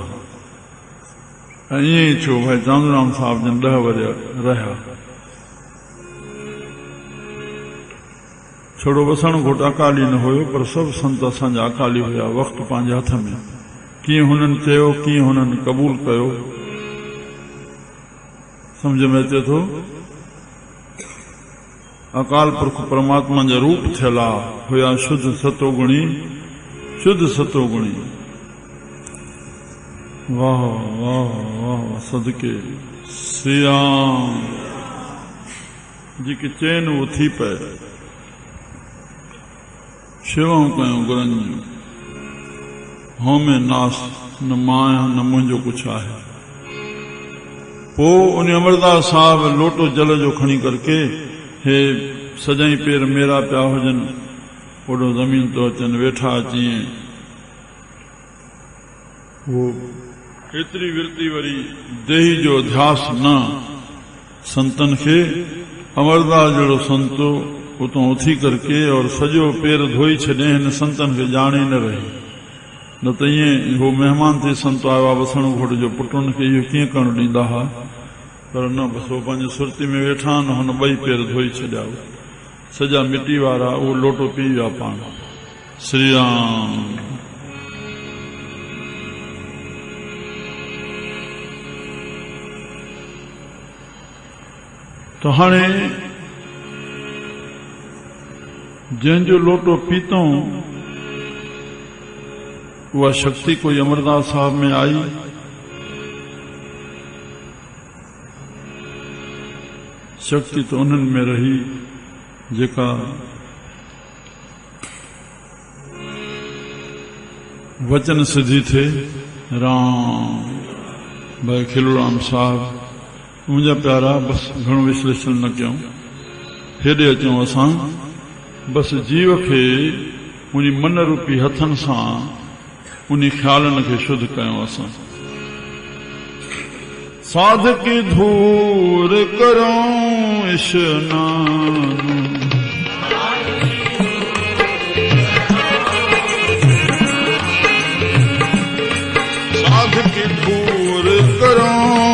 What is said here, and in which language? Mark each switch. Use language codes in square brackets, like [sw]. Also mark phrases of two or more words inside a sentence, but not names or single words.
[sd] ऐं ईअं ई थियो भाई चांदूराम साहिब जन 10 वरिया रहिया। छोड़ो वसण घोट अकाली न हुयो, पर सभु संत असांजा अकाली हुया, वक़्तु पंहिंजे हथ में। कीअं हुननि चयो, कीअं हुननि क़बूल कयो, सम्झ में अचे थो। अकाल पुरख परमात्मा जा रूप थियल हुया, शुद्ध सतोगुणी, शुद्ध सतोगुणी। वाह वाह वाह सदके श्री राम जी की चैन वो थी पे। शेवाऊं कयूं गुरनि जूं, होमे नास न माया न मुंहिंजो कुझु आहे। पोइ उन अमरदास साहब लोटो जल जो खणी करके, हे सजाई पेर मेरा पिया हुजनि, ओॾो ज़मीन तो अचनि, वेठा अची वो एतरी विरती वरी देही जो ध्यास न संतन खे। अमरदास जहिड़ो संतो उतों उथी करके और सॼो पेर धोई छॾे, हिन संतन खे ॼाणे न रही। न त ईअं हो महिमान ते संत आयो आहे वसण घोट जो, पुटनि खे इहो कीअं करणु ॾींदा हुआ, पर न बसि हो पंहिंजी सुरती में वेठा आहिनि, हुन 2 पेर धोई छॾिया, सॼा मिटी वारा, उहो लोटो पी विया पाण। श्री राम। तो हाणे जंहिंजो लोटो पीतो उहा शक्ति कोई अमरदास साहब में आई। शक्ति तो उन्हनि में रही जेका वचन सिद्धि थे। राम भाई खिलूराम साहब मुंहिंजा प्यारा, बस घणो विश्लेषण न कयूं, हेॾे अचूं असां। बस जीव खे उन मन रूपी हथनि सां उन ख़्यालनि खे शुद्ध कयूं असां। साधक धूर करूं स्नान, साधक धूर करूं